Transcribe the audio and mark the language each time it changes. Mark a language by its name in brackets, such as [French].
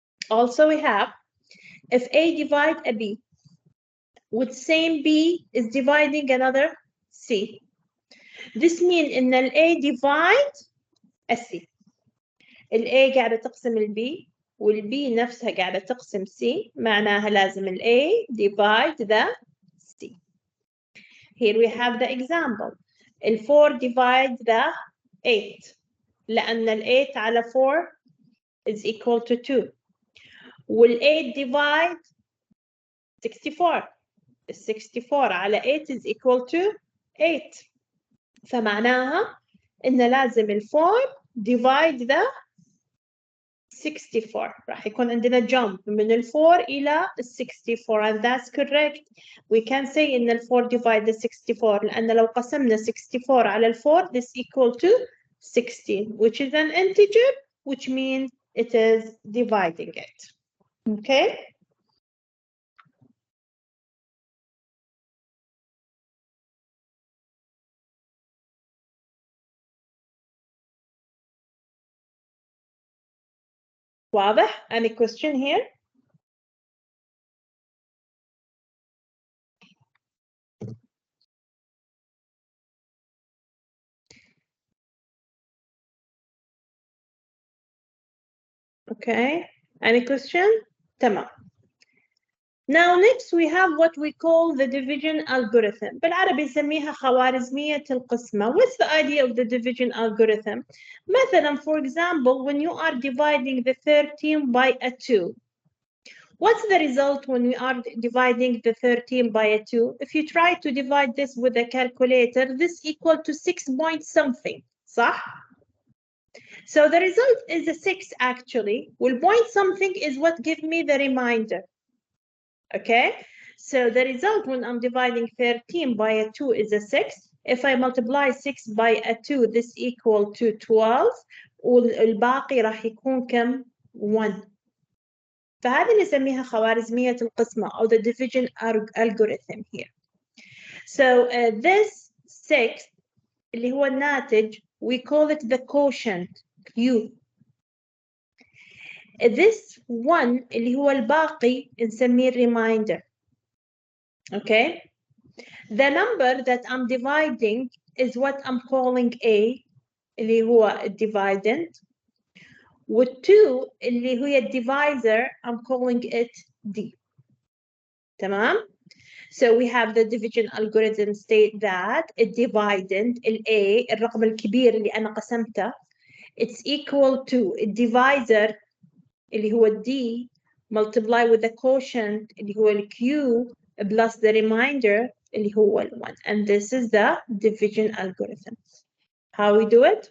[English] Also we have if A divide a B with same B is dividing another C. This means [Arabic] إن ال [English] A divide a C. [Arabic] ال A قاعدة تقسم ال B وال B نفسها قاعدة تقسم C معناها لازم ال A [English] divide the C. Here we have the example. [Arabic] ال 4 [English] divide the 8 [Arabic] لأن ال 8 على 4 [English] is equal to 2 [Arabic] وال 8 [English] divide 64 [Arabic] ال 64 على 8 [English] is equal to 8 [Arabic] فمعناها إن لازم ال 4 [English] divide the 64 [Arabic] راح يكون عندنا jump من ال 4 إلى ال 64 [English] and that's correct. We can say إن ال 4 divide the 64 [Arabic] لأن لو قسمنا 64 على ال 4 [English] this equal to 16 which is an integer which means it is dividing it. Okay? [Arabic] واضح؟ [English] Any question here? Okay. Any question? [Arabic] تمام. [English] Now next we have what we call the division algorithm. [Arabic] بالعربي نسميها خوارزمية القسمة. [English] What's the idea of the division algorithm? [Arabic] مثلا [English] for example when you are dividing the 13 by a 2. What's the result when we are dividing the 13 by a 2? If you try to divide this with a calculator, this equal to 6 point something. [Arabic] صح? [English] So the result is a 6 actually. Well, point something is what gives me the reminder. Okay, so the result when I'm dividing 13 by a 2 is a 6. If I multiply 6 by a 2, this equal to 12. [Arabic] والباقي راح يكون كم؟ 1. فهذه نسميها خوارزمية القسمة أو [English] the division algorithm here. So this 6 [Arabic] اللي هو الناتج [English] we call it the quotient Q. [Arabic] This 1 اللي هو الباقي نسميه reminder. [English] Okay. The number that I'm dividing is what I'm calling A [Arabic] اللي هو [English] dividend. [Arabic] وال2 اللي هي [English] divisor I'm calling it D. [Arabic] تمام? [English] So we have the division algorithm state that a dividend A [Arabic] الرقم الكبير اللي أنا قسمته [English] it's equal to a divisor اللي هو D multiply with the quotient اللي هو Q plus the remainder اللي هو 1 and this is the division algorithm. How we do it?